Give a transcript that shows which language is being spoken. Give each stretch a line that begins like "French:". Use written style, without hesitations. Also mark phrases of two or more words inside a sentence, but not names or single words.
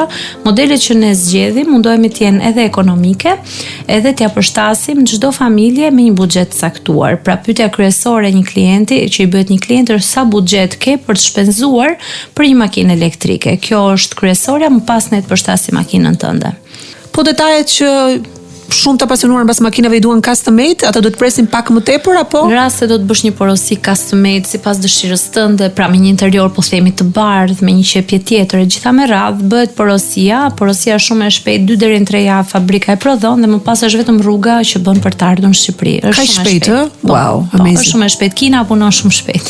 Albanian: Modelet që ne zgjedhim mundohemi të jenë edhe ekonomike, edhe t'ia përshtasim çdo familje me një buxhet caktuar. Pra pyetja kryesore e një klienti që i bëhet një klient është sa buxhet ke për të shpenzuar për një makinë elektrike. Kjo është kryesorja, më pas ne të përshtasim makinën tënde. Po detajet që shumë të apasionuar mbas makinave i duan
English: custom made,
Albanian: ato do të presin pak më tepër apo? Në rast se do të bësh një porosi
English: custom made
Albanian: sipas dëshirës tënde, pra me një interior po themi të bardhë, me një qepje tjetër, e gjitha me radhë, bëhet porosia shumë e shpejtë, 2 deri në 3 javë fabrika e prodhon dhe më pas është vetëm rruga që bën për të ardhur në Shqipëri. Është shumë e shpejtë.
English: Wow, amazing.
Albanian: Është shumë e shpejtë. Kina punon shumë shpejt.